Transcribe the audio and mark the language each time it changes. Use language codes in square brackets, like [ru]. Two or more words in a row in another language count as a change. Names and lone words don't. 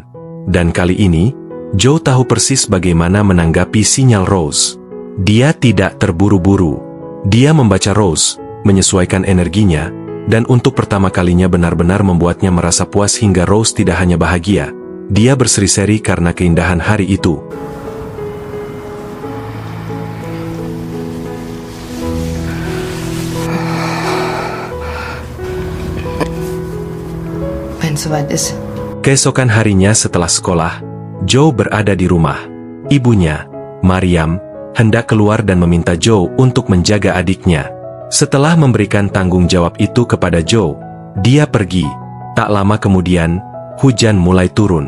[id] Dan kali ini, Joe tahu persis bagaimana menanggapi sinyal Rose. Dia tidak terburu-buru. Dia membaca Rose, menyesuaikan energinya, dan untuk pertama kalinya benar-benar membuatnya merasa puas hingga Rose tidak hanya bahagia, dia berseri-seri karena keindahan hari itu. [de] Wenn es soweit ist. [id] Keesokan harinya setelah sekolah, Joe berada di rumah. Ibunya, Mariam, hendak keluar dan meminta Joe untuk menjaga adiknya. Setelah memberikan tanggung jawab itu kepada Joe, dia pergi. Tak lama kemudian, hujan mulai turun.